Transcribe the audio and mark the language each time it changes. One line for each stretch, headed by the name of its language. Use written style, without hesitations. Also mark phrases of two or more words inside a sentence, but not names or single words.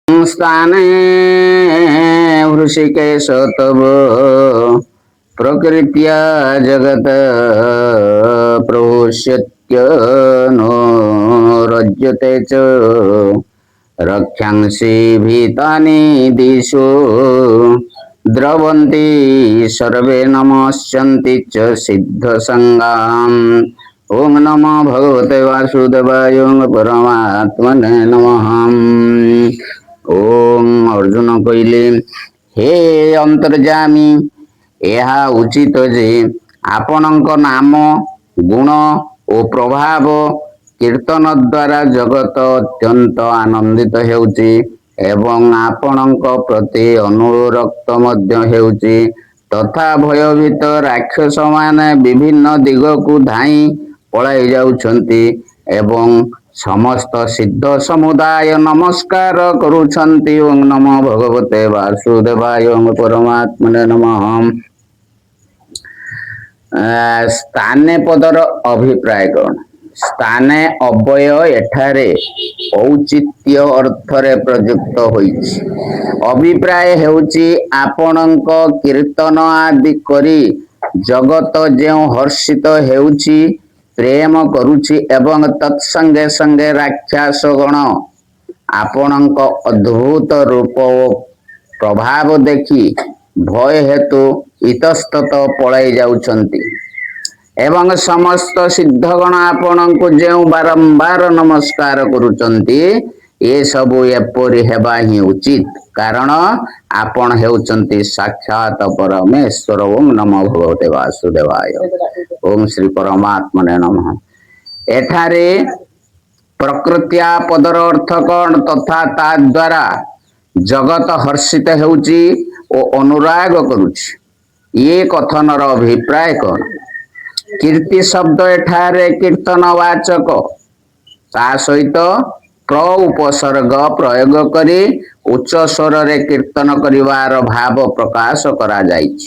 Sanskrit: स्थाने हृषिकेश तव प्रकृत्या जगत प्रभुष्यत्य नो रज्यते च रक्षांसि भीतानि दिशो द्रवन्ति सर्वे नमस्यन्ति च सिद्धसंगाम्। ओम नमो भगवते वासुदेवाय परमात्मने नमः।
Odia: ଓମ ଅର୍ଜୁନ କହଲେ, ହେ ଅନ୍ତର୍ଯାମୀ, ଯହ ଉଚିତ ଯେ ଆପଣଙ୍କ ନାମ ଗୁଣ ଓ ପ୍ରଭାବ କୀର୍ତ୍ତନ ଦ୍ୱାରା ଜଗତ ଅତ୍ୟନ୍ତ ଆନନ୍ଦିତ ହେଉଛି ଏବଂ ଆପଣଙ୍କ ପ୍ରତି ଅନୁରକ୍ତ ମଧ୍ୟ ହେଉଛି ତଥା ଭୟଭୀତ ରାକ୍ଷସ ମାନେ ବିଭିନ୍ନ ଦିଗକୁ ଧାଇଁ ପଳାଇ ଯାଉଛନ୍ତି ଏବଂ ସମସ୍ତ ସିଦ୍ଧ ସମୁଦାୟ ନମସ୍କାର କରୁଛନ୍ତି।
Sanskrit: ओं नमो भगवते वासुदेवाय परमात्मने नमः।
Odia: ସ୍ଥାନେ ପଦର ଅଭିପ୍ରାୟ କଣ? ସ୍ଥାନେ ଅବ୍ୟୟ ଏଠାରେ ଔଚିତ୍ୟ ଅର୍ଥରେ ପ୍ରଯୁକ୍ତ ହୋଇଛି। ଅଭିପ୍ରାୟ ହେଉଛି ଆପଣଙ୍କ କୀର୍ତ୍ତନ ଆଦି କରି ଜଗତ ଯେଉଁ ହର୍ଷିତ ହେଉଛି ପ୍ରେମ କରୁଛି ଏବଂ ତତ୍ସଙ୍ଗେ ସଙ୍ଗେ ରାକ୍ଷସ ଗଣ ଆପଣଙ୍କ ଅଦ୍ଭୁତ ରୂପ ଓ ପ୍ରଭାବ ଦେଖି ଭୟ ହେତୁ ଇତସ୍ତତ ପଳାଇ ଯାଉଛନ୍ତି ଏବଂ ସମସ୍ତ ସିଦ୍ଧଗଣ ଆପଣଙ୍କୁ ଯେଉଁ ବାରମ୍ବାର ନମସ୍କାର କରୁଚନ୍ତି ଏ ସବୁ ଏପରି ହେବା ହିଁ ଉଚିତ, କାରଣ ଆପଣ ହେଉଚନ୍ତି ସାକ୍ଷାତ ପରମେଶ୍ୱର।
Sanskrit: ओम नमो भगवते वासुदेवाय। ओम श्री परमात्मने नमः।
Odia: ଏଠାରେ ପ୍ରକୃତ୍ୟା ପଦର ଅର୍ଥ କଣ ତଥା ତା ଦ୍ୱାରା ଜଗତ ହର୍ଷିତ ହେଉଛି ଓ ଅନୁରାଗ କରୁଛି। ଏ କଥନର ଅଭିପ୍ରାୟ କଣ? କୀର୍ତ୍ତି ଶବ୍ଦ ଏଠାରେ କୀର୍ତ୍ତନବାଚକ, ତା ସହିତ ପ୍ର ଉପସର୍ଗ ପ୍ରୟୋଗ କରି ଉଚ୍ଚ ସ୍ୱର ରେ କୀର୍ତ୍ତନ କରିବାର ଭାବ ପ୍ରକାଶ କରା ଯାଇଛି।